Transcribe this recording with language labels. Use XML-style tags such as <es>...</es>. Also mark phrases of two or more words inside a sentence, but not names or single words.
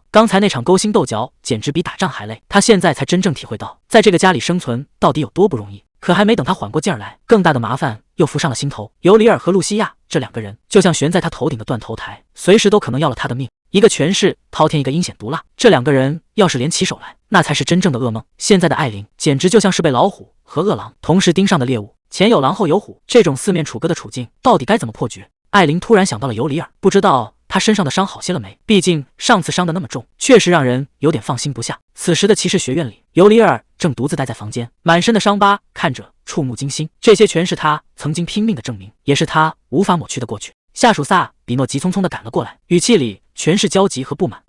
<zh>剛才那場勾心鬥角簡直比打仗還累，她現在才真正體會到在這個家裡生存到底有多不容易。可還沒等她緩過勁兒來，更大的麻煩又浮上了心頭。尤里爾和露西亞這2個人就像懸在她頭頂的斷頭台，隨時都可能要了她的命。一個權勢滔天，一個陰險毒辣，這2個人要是聯起手來，那才是真正的噩夢。現在的艾琳簡直就像是被老虎和餓狼同時盯上的獵物，前有狼後有虎，這種四面楚歌的處境到底該怎麼破局？艾琳突然想到了尤里爾，不知道他身上的傷好些了沒？畢竟上次傷得那麼重，確實讓人有點放心不下。此時的騎士學院裡，尤里爾正獨自待在房間，滿身的傷疤看着觸目驚心，這些全是他曾經拼命的證明，也是他無法抹去的過去。下屬薩比諾急匆匆地趕了過來，語氣裡全是焦急和不滿。</zh>